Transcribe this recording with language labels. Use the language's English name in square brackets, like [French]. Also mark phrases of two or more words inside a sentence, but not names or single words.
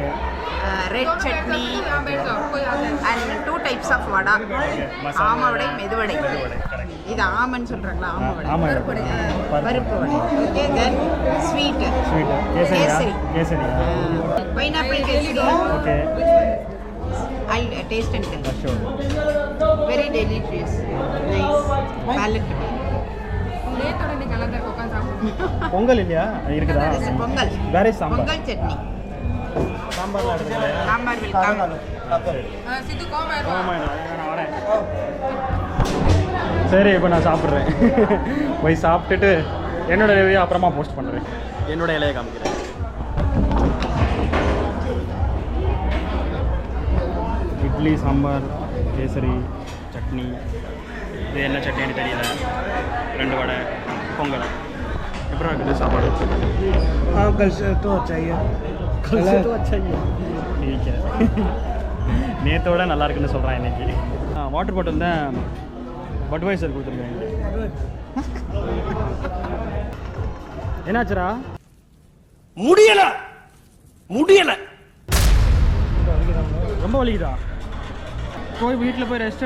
[English] red chutney and 2 types of vadai. [Tamil] ஆமவடை, மெதுவடை. இது ஆமன்னு சொல்கிறாங்களா? ஆமவடை, பருப்பு வடை. ஓகே, [English] then sweet [Tamil] கேசரி, பைனாப்பிள் கேசரி. ஓகே, [English] I'll taste and tell. sure. Very delicious, nice, palatable. [Tamil] பொங்கல் இல்லையா? இருக்குதா? பொங்கல் வேற சாம்பார், பொங்கல் சட்னி, சாம்பார்லாம் எடுத்துக்கல. [English] சாம்பார் will come. [Tamil] நான் வரேன். சரி, இப்போ நான் சாப்பிட்றேன். போய் சாப்பிட்டுட்டு என்னோட ரிவ்யூ அப்புறமா போஸ்ட் பண்ணுறேன். என்னோட இலையை காமிக்கிறேன். இட்லி, சாம்பார், கேசரி, சட்னி. இது என்ன சட்னின்னு தெரியல. 2 வடை, பொங்கல். எப்படி இருக்குது சாப்பாடு? [Hindi] कल से तो चाहिए, कल से तो अच्छा ही है. ठीक है. [Tamil] நேற்றோட நல்லா இருக்குன்னு சொல்கிறேன் இன்னைக்கு. [English] water bottle [Tamil] தான் பட்வைசர் கொடுத்துருக்காங்க. என்னாச்சுரா? முடியல முடியல, ரொம்ப வலிக்குதா? போய் வீட்டில் போய் ரெஸ்ட் எடு.